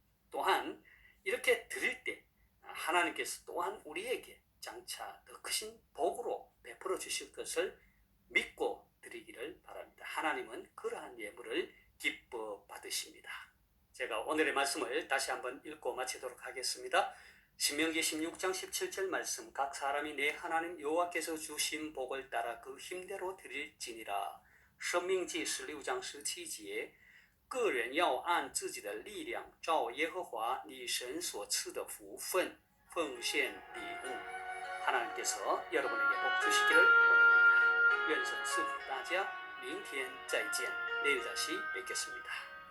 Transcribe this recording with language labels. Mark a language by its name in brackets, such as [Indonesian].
[Korean] 또한 이렇게 드릴 때 하나님께서 또한 우리에게 장차 더 크신 복으로 베풀어 주실 것을 믿고 드리기를 바랍니다. 하나님은 그러한 예물을 기뻐 받으십니다. 제가 오늘의 말씀을 다시 한번 읽고 마치도록 하겠습니다. 신명기 16장 17절 말씀, 각 사람이 내 하나님 여호와께서 주신 복을 따라 그 힘대로 드릴지니라. [Chinese] 申命记16章17节，个人要按自己的力量，照耶和华你神所赐的福分奉献礼物。 [Korean] 하나님께서 여러분에게 복 주시기를 원합니다. [Chinese] 愿神赐福大家，明天再见， [Korean] 내일 다시 뵙겠습니다.